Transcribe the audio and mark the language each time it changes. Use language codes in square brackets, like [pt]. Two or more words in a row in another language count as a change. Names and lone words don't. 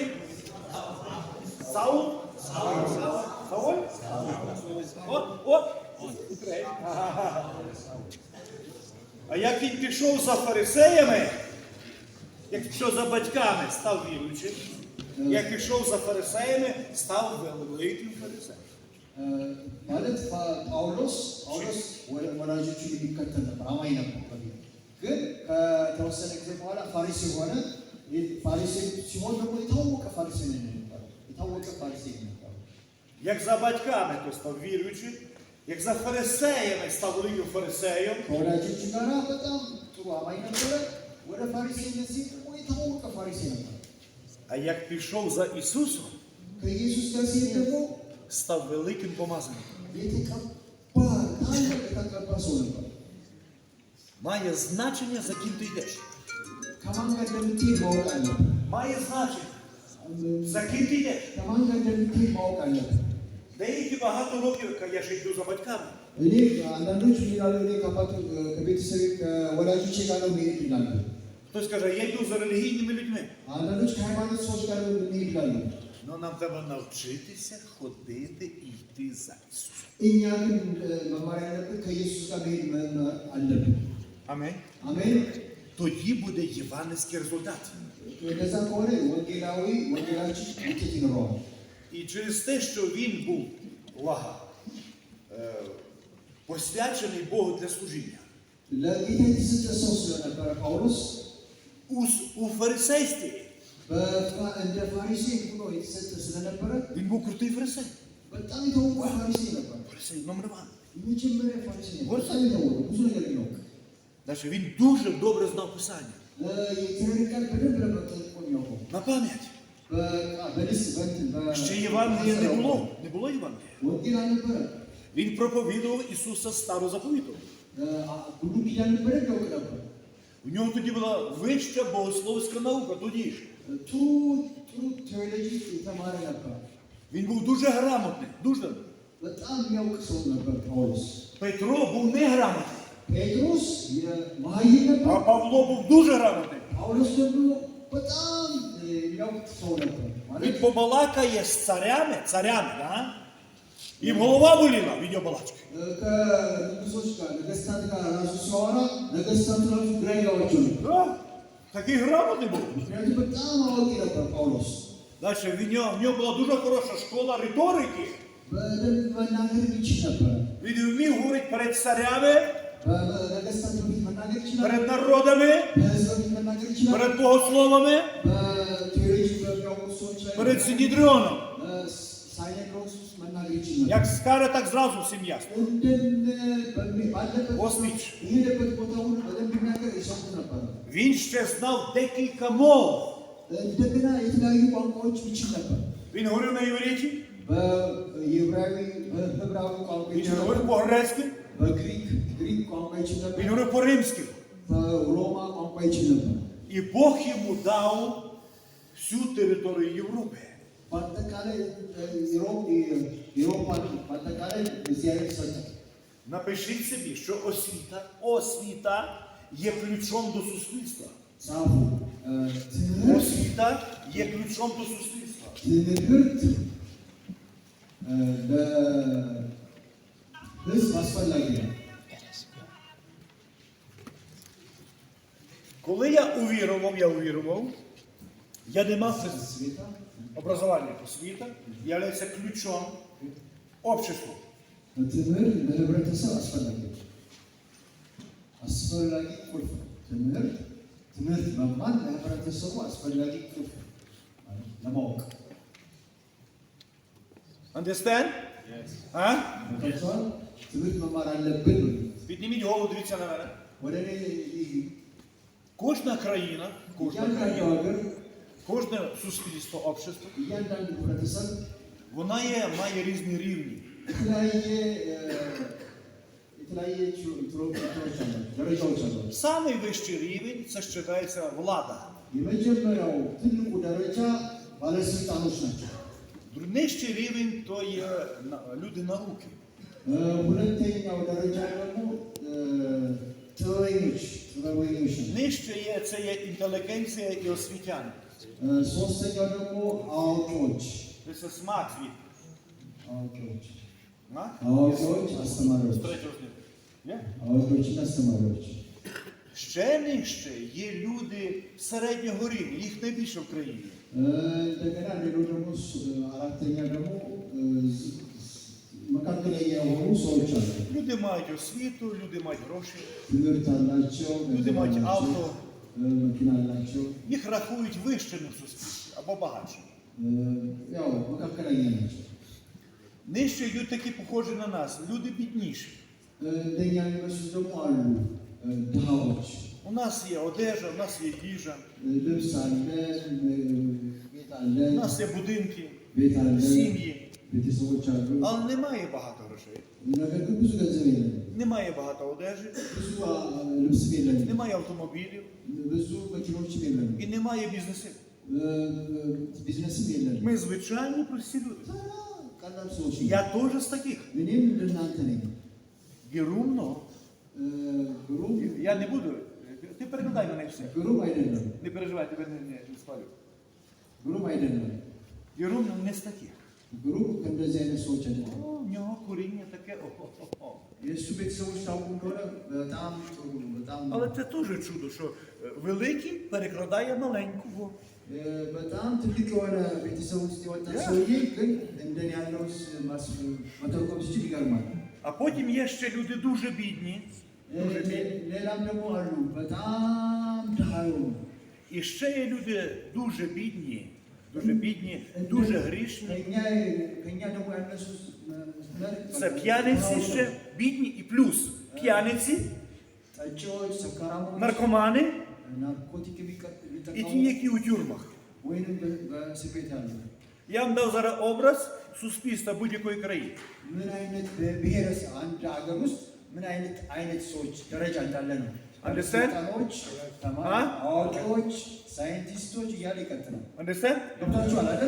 [uk] Саул. Україна. А як він пішов за фарисеями, як пішов за батьками, став віруючим. Як пішов за фарисеями, став великим фарисеєм. [am] ማለት ጳውሎስ ወላጆቹን የሚከተል ነበር፣ አማኝ ነበር። ግን ከተወሰነ ጊዜ በኋላ ፋሪሲ ሆነ። ፋሪሲ ሲሆን ደግሞ የታወቀ ፋሪሲ ነበር። የታወቀ ፋሪሲ ነበር። [uk] Як за батьками, то став віруючим. Як за фарисеями, став великим фарисеєм. [am] ከወላጆቹ ጋር በጣም ጥሩ አማኝ ነበረ። ወደ ፋሪሲነት ሲል ደግሞ የታወቀ ፋሪሲ ነበር። [uk] А як пішов за Ісусом, [am] ከኢየሱስ ጋር ሲሄድ ደግሞ [uk] став великим помазанником. [am] የተቀባ ሰው ነበር። [uk] Має значення, за ким ти йдеш. [am] ከማን ጋር እንደምትሄድ ማወቅ አለብህ። [uk] Має значення, за ким ти йдеш. [am] ከማን ጋር እንደምትሄድ ማወቅ አለብህ። [uk] Деякі багато років, я ще йду за батьками. [am] እኔ አንዳንዶች ምን ይላሉ? እኔ ከቤተሰቤ ከወላጆቼ ጋር ነው መሄድ ይላሉ። [uk] Хтось каже, я йду за релігійними людьми. [am] አንዳንዶች ከሃይማኖት ሰዎች ጋር ነው መሄድ ይላሉ። [uk] Но нам треба навчитися ходити і йти за Ісусом. [am] እኛ ግን መማር ያለብን ከኢየሱስ ጋር መሄድ አለብን። [uk] Амінь. [am] አሜን። [uk] Тоді буде євангельський результат. [am] እንደዛ ከሆነ ወንጌላችን ውጤት ይኖረዋል። [uk] І через те, що він був, увага, посвячений Богу для служіння. [am] ለጌታ የተሰጠ ሰው ስለነበረ ጳውሎስ [uk] У фарисействі [am] እንደ ፋሪሲ ሆኖ የተሰጠ ስለነበረ [uk] він був крутий фарисей. [am] በጣም የታወቀ ፋሪሲ ነበር። [uk] Фарисей номер 1. [am] የመጀመሪያ ፋሪሲ ነበር። በጣም የታወቀ ብዙ ነገር ነው። [uk] Далі він дуже добре знав Писання. [am] የእግዚአብሔር ቃል በደንብ ነበር ጠንቅቆ የሚያውቀው። [uk] На пам'ять. [am] በልስ በእንትን [uk] Ще Євангелія не було. Не було Євангелія. [am] ወንጌል አልነበረ። [uk] Він проповідував Ісуса Старого Заповіту. [am] ብሉይ ኪዳን በደንብ ያውቅ ነበር። [uk] У нього тоді була вища богословська наука, тоді ж. [am] ጥሩ ቴዎሎጂ የተማረ ነበር። [uk] Він був дуже грамотний, дуже. [am] በጣም የሚያውቅ ሰው ነበር ጳውሎስ። [uk] Петро був неграмотний, [am] ጴጥሮስ መሀይም [uk] а [am] ነበር። [uk] Павло був дуже грамотний. [am] ጳውሎስ ደግሞ በጣም የሚያውቅ ሰው ነበር። [uk] Він побалакає з царями, да? І голова боліла від його балачки. [am] ከንጉሶች ጋር ነገስታት ጋር ራሱ ሲያወራ ነገስታቱ ራሱ ግራ ይገባቸው ነበር። [uk] Да? Такий грамотний був. [am] ምክንያቱም በጣም አዋቂ ነበር ጳውሎስ። [uk] Далі в нього була дуже хороша школа риторики. [am] በደንብ መናገር ይችል ነበር። [uk] Він вмів говорити перед царями, [am] በነገስታት በፊት መናገር ይችላል። [uk] перед народами, [am] በህዝብ በፊት መናገር ይችላል። [uk] перед богословами, [am] በቴዎሎጂ በሚያውቁ ሰዎች ላይ [uk] перед Синедріоном. [am] ሳይነግሮስ ውስጥ መናገር ይችል ነበር። [uk] Як скаже, так зразу всім ясно. [am] ባለበት [uk] Освіч. [am] የሄደበት ቦታ ሁሉ በደንብ የሚናገር የሰሙ ነበር። [uk] Він ще знав декілька мов. [am] እንደገና የተለያዩ ቋንቋዎች ይችል ነበር። [uk] Він говорив на євриті, [am] በዕብራዊ ቋንቋ [uk] він [am] ይችል ነበር። [uk] говорив по-грецьки, [am] በግሪክ ቋንቋ ይችል [uk] він [am] ነበር። [uk] говорив по-римськи. [am] በሮማ ቋንቋ ይችል ነበር። [uk] І Бог йому дав всю територію Європи. [am] በአጠቃላይ ዩሮፓን በአጠቃላይ እግዚአብሔር ሰጠ። [uk] Напишіть собі, що освіта є ключом до суспільства. [am] ጻፉ። ትምህርት [uk] Освіта є ключом до суспільства. [am] ለሕዝብ አስፈላጊ ነው። [uk] Коли я увірував, я не мав світа образування освіта, є це ключом общества. [am] ትምህርት ለህብረተሰብ አስፈላጊ ነው። አስፈላጊ ቁልፍ ነው። ትምህርት መማር ለህብረተሰቡ አስፈላጊ ቁልፍ ነው ለማወቅ። [en] Understand? Yes. [uk] А? [am] ገብቶሃል? ትምህርት መማር አለብን ነው። [uk] Підніміть голову, дивіться на мене. [am] ወደ እኔ እዩ። [uk] Кожна країна, [am] እያንዳንዱ ሀገር [uk] кожне суспільство, общество, [am] እያንዳንዱ ህብረተሰብ [uk] має різні рівні. [am] የተለያየ ደረጃዎች አሉ። [uk] Самий вищий рівень це вважається влада. [am] የመጀመሪያው ትልቁ ደረጃ ባለስልጣኖች ናቸው። [uk] Нижчий рівень то є люди науки. [am] ሁለተኛው ደረጃ ደግሞ ጥበበኞች ናቸው። [uk] Нижче це є інтелігенція і освітяни. [am] ሶስተኛው ደግሞ አዋቂዎች [uk] Це смак світ. [am] አዋቂዎች አስተማሪዎች አዋቂዎችና አስተማሪዎች። [uk] Ще нижче є люди середнього рівня, їх найбільше в країні. [am] እንደገና ሌሎች ደግሞ አራተኛ ደግሞ መካከለኛ የሆኑ ሰዎች አሉ። [uk] Люди мають освіту, люди мають гроші, [am] ትምህርት አላቸው፣ [uk] люди мають авто. [am] መኪና አላቸው። [uk] Їх рахують вищими в суспільстві або багатшими. [am] ያው መካከለኛ ናቸው። [uk] Нижче йдуть такі похожі на нас, люди бідніші. [am] እንደኛ የሚመስሉ ደግሞ አሉ ድሃዎች። [uk] У нас є одежа, у нас є їжа, [am] ልብስ አለን፣ ቤት [uk] у [am] አለን፣ [uk] нас є будинки, [am] ቤት አለን፣ [uk] сім'ї, [am] ቤተሰቦች አሉ። [uk] але немає багато грошей, [am] ነገር ግን ብዙ ገንዘብ የለን፣ [uk] немає багато одежі, [am] ብዙ ልብስም የለን፣ [uk] немає автомобілів [am] ብዙ መኪኖችም የለን፣ [uk] і немає бізнесів. [am] ቢዝነስም የለን። [uk] Ми звичайні прості люди. [am] ቀላል ሰዎች [uk] Я теж з таких. [am] እኔም እንደናንተ ነኝ። [uk] Гірумно. [am] ግሩም [uk] Я не буду. Ти перекладай мене все. [am] ግሩም አይደለም፣ [uk] Не переживай, тебе не спалю. [am] ግሩም አይደለም። [uk] Гірумно не з таких. [am] ግሩም ከእንደዚህ አይነት ሰዎች አይደለም። [uk] У нього коріння таке. О-хо-хо-хо. [am] የእሱ ቤተሰቦች ታውቁ እንደሆነ በጣም ጥሩ ነው። በጣም [uk] Але це теж чудо, що великий перекладає маленького. [am] በጣም ትልቅ የሆነ ቤተሰብ ውስጥ የወጣ ሰውዬ ግን እንደኔ ያለው መተርጎም ሲችል ይገርማል። [uk] А потім є ще люди дуже бідні. Дуже бідні. [am] ሌላም ደግሞ አሉ በጣም ድሃ የሆኑ። [uk] І ще є люди дуже бідні, дуже грішні. [am] ከእኛ ደግሞ ያነሱ [uk] Це п'яниці ще бідні і плюс п'яниці, [am] ጠጪዎች፣ ሰካራሞች፣ [uk] наркомани [am] ናርኮቲክ [uk] і [am] የሚጠቀሙ [uk] ті, які у тюрмах. [am] ወይንም በእስር ቤት ያሉ [uk] Я вам дав зараз образ суспільства будь-якої країни. [am] ምን አይነት ብሔረሰብ አንድ ሀገር ውስጥ ምን አይነት ሰዎች ደረጃ እንዳለ ነው። [en] Understand? [am] ባለስልጣኖች፣ አዋቂዎች፣ ሳይንቲስቶች እያለ ይቀጥላል። [en] Understand? [am] ገብታችኋል አይደል?